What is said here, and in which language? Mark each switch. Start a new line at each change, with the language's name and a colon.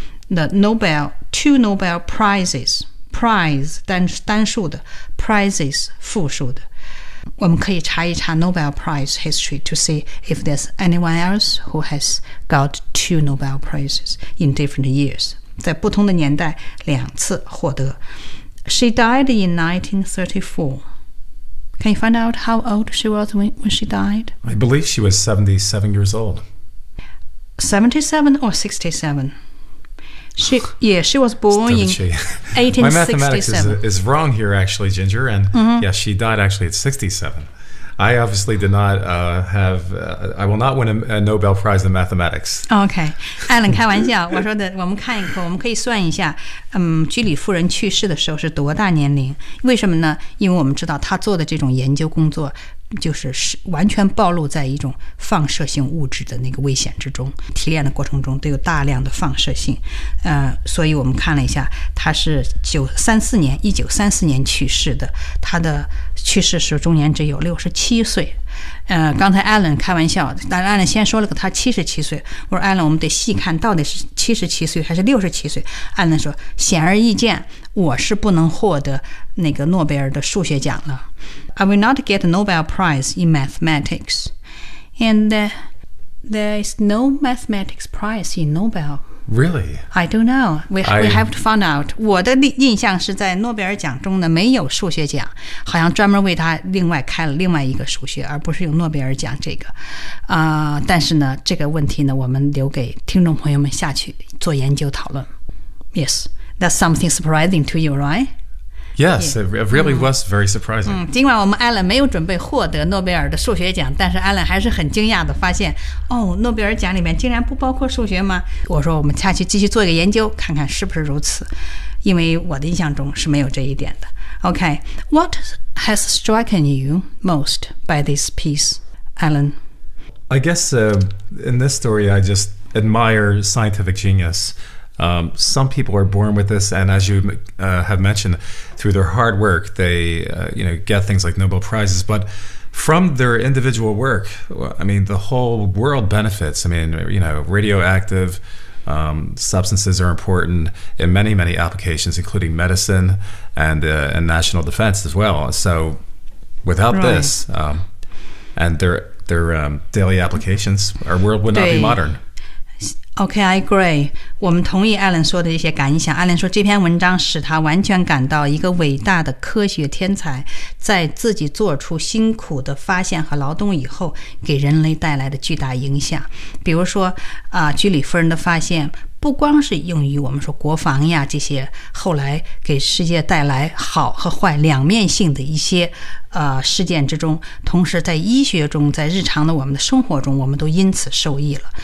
English: the Nobel, two Nobel Prizes, prize
Chinese: 单数的
English: prizes
Chinese: 复数的。我们可以查一查
English: Nobel Prize history to see if there's anyone else who has got two Nobel Prizes in different years.
Chinese: 在不同的年代两次获得。
English: She died in 1934. Can you find out how old she was when she died? I believe she was 77 years old. 77 or 67? She was born in 1867. My mathematics is wrong here, actually, Ginger. And yeah, she died actually at 67. I obviously did not I will not win a Nobel Prize in mathematics. Okay.
Chinese: Alan, 开玩笑，我说的，我们看一看，我们可以算一下，居里夫人去世的时候是多大年龄？为什么呢？因为我们知道她做的这种研究工作就是完全暴露在一种放射性物质的那个危险之中，提炼的过程中都有大量的放射性，所以我们看了一下，他是1934年去世的，他的去世时终年只有67岁。刚才 Alan 开玩笑，但 Alan 先说了个他77岁，我说 Alan 我们得细看到底是77岁还是67岁。 Alan 说，显而易见我是不能获得那个诺贝尔的数学奖了。
English: I will not get a Nobel Prize in Mathematics. And there is no Mathematics Prize in Nobel. Really? I don't know. We have to find out.
Chinese: 我的印象是在诺贝尔奖中呢没有数学奖，好像专门为他另外开了另外一个数学，而不是有诺贝尔奖这个。但是呢，这个问题呢，我们留给听众朋友们下去做研究讨论。
English: Yes. That's something surprising to you, right? Yes, it really was very surprising.
Chinese: 尽管我们 Alan 没有准备获得诺贝尔的数学奖，但是 Alan 还是很惊讶地发现，哦，诺贝尔奖里面竟然不包括数学吗？我说我们下去继续做一个研究，看看是不是如此，因为我的印象中是没有这一点的。
English: Okay, what has striken you most by this piece, Alan? I guess in this story, I just admire scientific genius. Some people are born with this, and as you have mentioned, through their hard work, they get things like Nobel Prizes. But from their individual work, I mean, the whole world benefits. I mean, you know, radioactive substances are important in many, many applications, including medicine and national defense as well. So without this, and their daily applications, our world would not be modern. Okay, I agree.
Chinese: 我们同意 Alan 说的一些感想。 Alan 说这篇文章使他完全感到一个伟大的科学天才在自己做出辛苦的发现和劳动以后给人类带来的巨大影响。比如说居里夫人的发现不光是用于我们说国防呀这些后来给世界带来好和坏两面性的一些事件之中，同时在医学中，在日常的我们的生活中，我们都因此受益了。